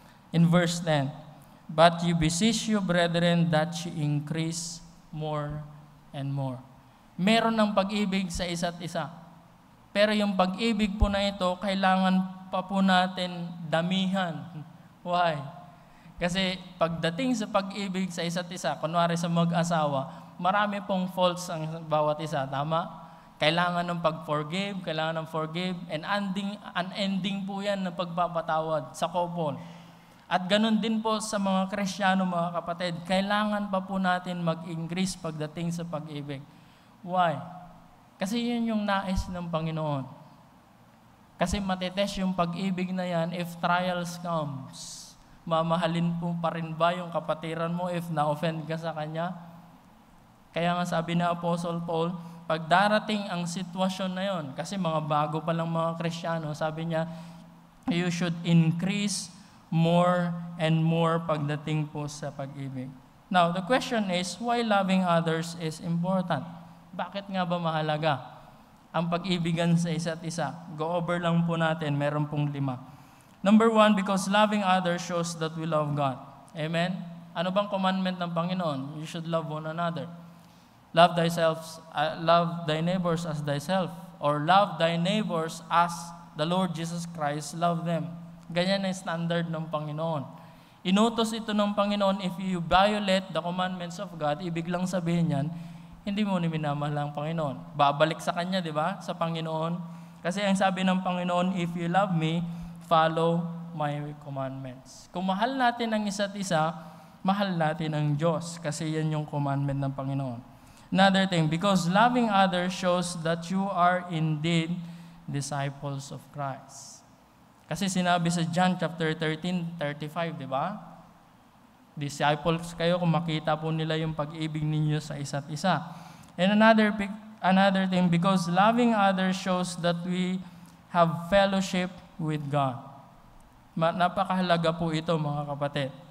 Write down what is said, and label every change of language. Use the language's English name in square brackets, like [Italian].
[English] In verse 10, "But you beseech you, brethren, that ye increase more and more." [Filipino] Meron ng pag-ibig sa isa't isa. Pero yung pag-ibig po na ito, kailangan pa po natin damihan. Why? Kasi pagdating sa pag-ibig sa isa't isa, kunwari sa mag-asawa, marami pong faults ang bawat isa. Tama? Kailangan ng pag-forgive, kailangan ng forgive, and unending po yan ng pagpapatawad sa couple. At ganun din po sa mga Kristiyano, mga kapatid, kailangan pa po natin mag-increase pagdating sa pag-ibig. Why? Kasi yun yung nais ng Panginoon. Kasi matitest yung pag-ibig na yan [English] if trials comes. [Filipino] Mamahalin po pa rin ba yung kapatiran mo if na-offend ka sa kanya? Kaya nga sabi ni Apostle Paul, pag darating ang sitwasyon na yon, kasi mga bago pa lang mga Kristiyano, sabi niya, [English] you should increase more and more [Filipino] pagdating po sa pag-ibig. [English] Now, the question is, why loving others is important? [Filipino] Bakit nga ba mahalaga ang pag-ibigan sa isa't isa? [English] Go over lang po natin, [Filipino] meron pong 5. [English] Number 1, because loving others shows that we love God. Amen? [Filipino] Ano bang commandment ng Panginoon? [English] You should love one another. Love thy neighbors as thyself, or love thy neighbors as the Lord Jesus Christ loved them. [Filipino] Ganyan ang standard ng Panginoon. Inutos ito ng Panginoon, [English] if you violate the commandments of God, [Filipino] ibig lang sabihin yan, hindi mo ni minamahal ang Panginoon. Babalik sa Kanya, di ba? Sa Panginoon. Kasi ang sabi ng Panginoon, [English] if you love me, follow my commandments. [Filipino] Kung mahal natin ang isa't isa, mahal natin ang Diyos. Kasi yan yung commandment ng Panginoon. [English] Another thing, because loving others shows that you are indeed disciples of Christ. [Filipino] Kasi sinabi sa John chapter 13:35, di ba? Disciples kayo kung makita po nila yung pag-ibig ninyo sa isa't isa. [English] And another thing, because loving others shows that we have fellowship with God. [Filipino] Napakahalaga po ito, mga kapatid.